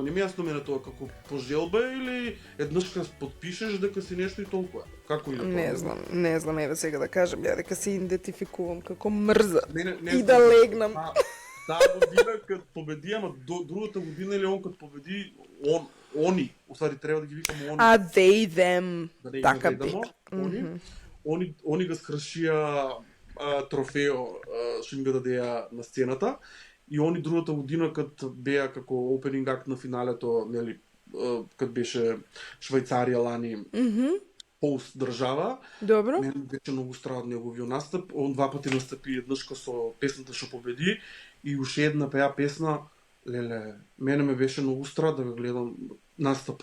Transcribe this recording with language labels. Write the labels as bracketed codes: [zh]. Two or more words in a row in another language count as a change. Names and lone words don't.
[mk] Не ми јасно мене тоа како по желба или еднаш кога подпишеш дека си нешто и толкова. Како иде тоа? Не знам, еве сега да кажам ја дека се идентификувам како мрза Не и да легнам. Таа година кад победи, ама другата година или он кад победи, они, усади треба да ги викам они. [en] А they, them, [mk] Да не ги така наведемо, би. они го скршија трофео што им го дадеа на сцената и они другата година кад беа како [en] opening act [mk] на финалето, нели, кад беше Швајцарија лани пост држава. Добро. Мене беше многу страд неговиот настап. Он два пати настапи еднашка со песната што победи и уште една пеа песна. Леле, мене ме беше многу страд да го гледам настап.